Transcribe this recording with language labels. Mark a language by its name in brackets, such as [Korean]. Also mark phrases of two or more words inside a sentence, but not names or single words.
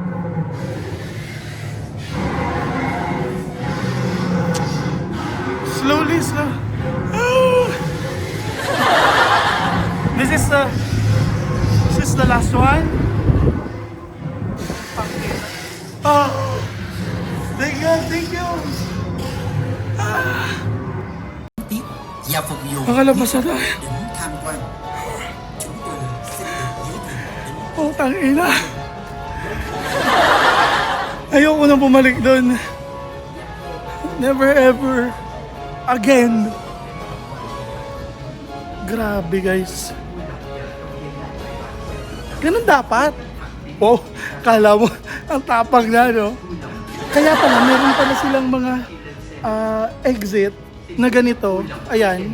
[English] Slowly. This is the last one. Oh, thank you. [Vietnamese] Tiếp và phục vụ [Filipino] Nakalabas na tayo. [Vietnamese] đến tham quan. Chúng tôi xin được giới thiệu đến [Filipino] Oh, tangina. Ayoko na bumalik doon. [English] Never ever again. [Filipino] Grabe guys. Ganun dapat. Wow, kala mo ang tapang na, no? Kaya pala, meron pala silang mga exit na ganito. Ayan.